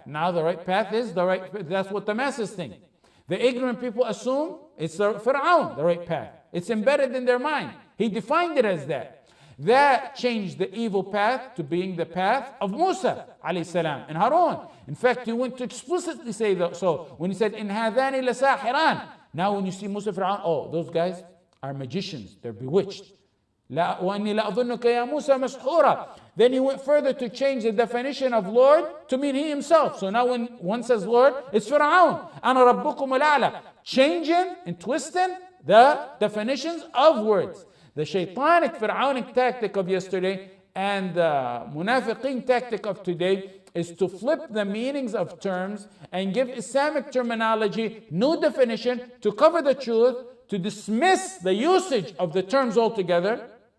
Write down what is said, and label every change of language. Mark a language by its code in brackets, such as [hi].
[en] Now the right path is the right, that's what the masses think. The ignorant people assume it's the Fir'aun, the right path. It's embedded in their mind. He defined it as that. That changed the evil path to being the path of Musa alayhi salam and Harun. In fact, he went to explicitly say that. So when he said, "In hadani lasahiran," now when you see Musa Fir'aun, oh, those guys are magicians, they're bewitched. [ar] لا وأني لأظنك يا موسى مسحورا. [en] Then he went further to change the definition of Lord to mean he himself. So now when one says Lord, it's Fir'aun. [ar] أنا ربكم الأعلى. [en] Changing and twisting the definitions of words. The shaitanic Fir'aunic tactic of yesterday and the munafiqeen tactic of today is to flip the meanings of terms and give Islamic terminology new definition to cover the truth, to dismiss the usage of the terms altogether.